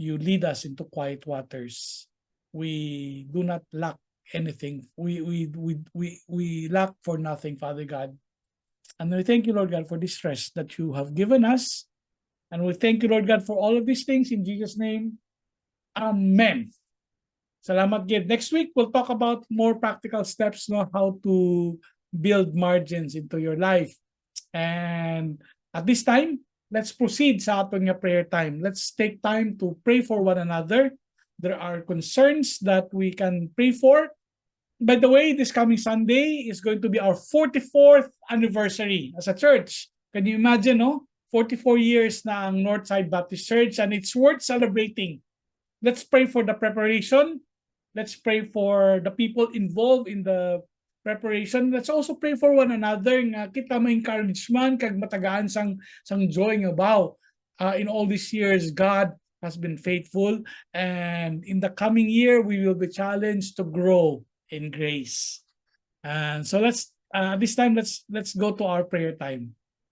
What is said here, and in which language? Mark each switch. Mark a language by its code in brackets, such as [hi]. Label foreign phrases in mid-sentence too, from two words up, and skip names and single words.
[en] you lead us into quiet waters. We do not lack anything. We lack for nothing, Father God. And we thank you, Lord God, for this rest that you have given us. And we thank you, Lord God, for all of these things in Jesus' name. [hil] Amen. Salamat, Gid. [en] Next week, we'll talk about more practical steps, no, how to build margins into your life. And at this time, let's proceed [hil] sa aton nga [en] prayer time. Let's take time to pray for one another. There are concerns that we can pray for. By the way, this coming Sunday is going to be our 44th anniversary as a church. Can you imagine, no? 44 years [hil] na ang [en] Northside Baptist Church, and it's worth celebrating. Let's pray for the preparation. Let's pray for the people involved in the preparation. Let's also pray for one another [hil] nga kita ma-encouragement kag matagaan sang joy nga baw. [en] In all these years, God has been faithful, and in the coming year, we will be challenged to grow in grace. And so this time let's go to our prayer time.